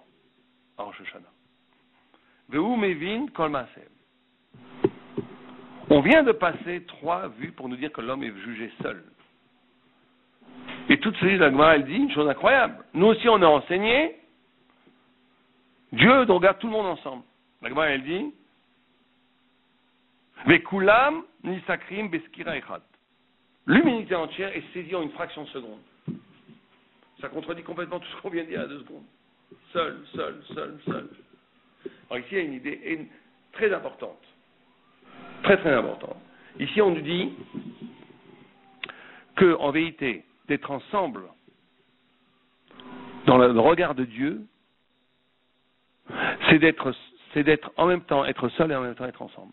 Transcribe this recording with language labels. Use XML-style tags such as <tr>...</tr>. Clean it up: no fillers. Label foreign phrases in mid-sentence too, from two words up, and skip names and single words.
<he>En ראש השנה. והוא מבין כל מעשיהם.</he> <fr>On vient de passer 3 vues pour nous dire que l'homme est jugé seul. Et tout de suite, la Gemara, elle dit une chose incroyable. Nous aussi, on a enseigné, Dieu regarde tout le monde ensemble. La Gemara, elle dit,</fr> <he>וכולם נסקרים בסקירה אחד.</he> <fr>L'humanité entière est saisie en une fraction de seconde. Ça contredit complètement tout ce qu'on vient de dire à 2 secondes. Seul. Alors ici, il y a une idée très importante. Très importante. Ici, on nous dit que, en vérité, d'être ensemble dans le regard de Dieu, c'est d'être en même temps être seul et en même temps être ensemble.</fr>